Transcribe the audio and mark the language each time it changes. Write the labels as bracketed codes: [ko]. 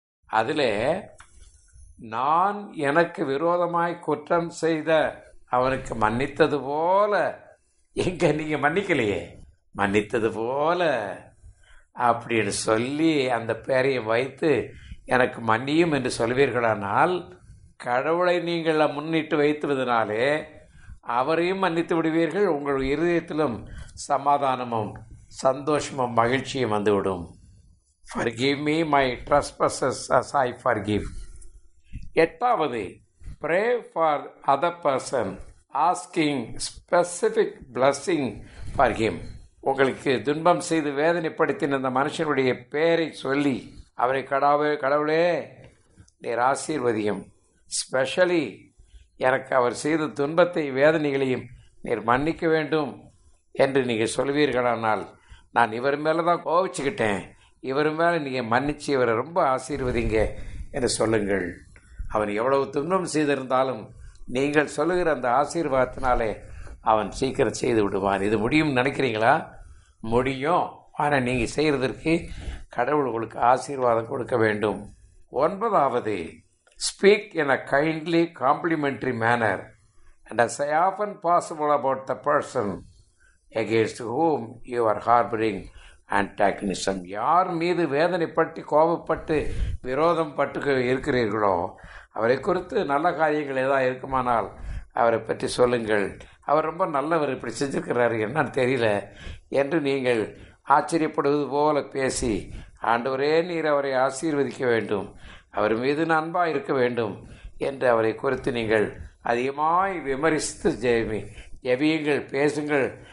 [ta] அதில் நான் எனக்கு விரோதமாய் குற்றம் செய்த அவனுக்கு மன்னித்தது போல, எங்க நீங்கள் மன்னிக்கலையே, மன்னித்தது போல அப்படின்னு சொல்லி அந்த பேரையும் வைத்து எனக்கு மன்னியும் என்று சொல்வீர்களானால், கடவுளை நீங்கள் முன்னிட்டு வைத்துவதனாலே அவரையும் மன்னித்து விடுவீர்கள். உங்கள் இருதயத்திலும் சமாதானமும் சந்தோஷமும் மகிழ்ச்சியும் வந்துவிடும். [en] Forgive me my trespasses as I forgive. 8வது, pray for other person asking specific blessing for him. [ta] உங்களுக்கு துன்பம் செய்து வேதனைப்படுத்தின அந்த மனுஷனுடைய பெயரை சொல்லி அவரை கடவுளே நீர் ஆசீர்வதியும், ஸ்பெஷலி எனக்கு அவர் செய்த துன்பத்தை வேதனைகளையும் நீர் மன்னிக்க வேண்டும் என்று நீங்கள் சொல்வீர்களானால், நான் இவர் மேலே தான் கோவிச்சுக்கிட்டேன், இவர் மேலே நீங்கள் மன்னிச்சு இவரை ரொம்ப ஆசீர்வதிங்க என்று சொல்லுங்கள். அவன் எவ்வளவு துன்பம் செய்திருந்தாலும் நீங்கள் சொல்லுகிற அந்த ஆசீர்வாதத்தினாலே அவன் சீக்கிரம் செய்து விடுவான். இது முடியும்னு நினைக்கிறீங்களா? முடியும். ஆனால் நீங்கள் செய்கிறதற்கு கடவுள் உங்களுக்கு ஆசீர்வாதம் கொடுக்க வேண்டும். [en] 9வது, speak in a kindly complimentary manner and as often possible about the person against whom you are harboring antagonism. [ta] யார் மீது வேதனைப்பட்டு கோபப்பட்டு விரோதம் பட்டு இருக்கிறீர்களோ அவரை குறித்து நல்ல காரியங்கள் ஏதாவது இருக்குமானால் அவரை பற்றி சொல்லுங்கள். அவர் ரொம்ப நல்லவர், இப்படி செஞ்சுருக்கிறாரு, என்னன்னு தெரியல என்று நீங்கள் ஆச்சரியப்படுவது போல பேசி, ஆண்டவரே நீர் அவரை ஆசீர்வதிக்க வேண்டும், அவர் மீது அன்பாக இருக்க வேண்டும் என்று அவரை குறித்து நீங்கள் அதிகமாய் விமரித்து ஜெபியுங்கள், பேசுங்கள்.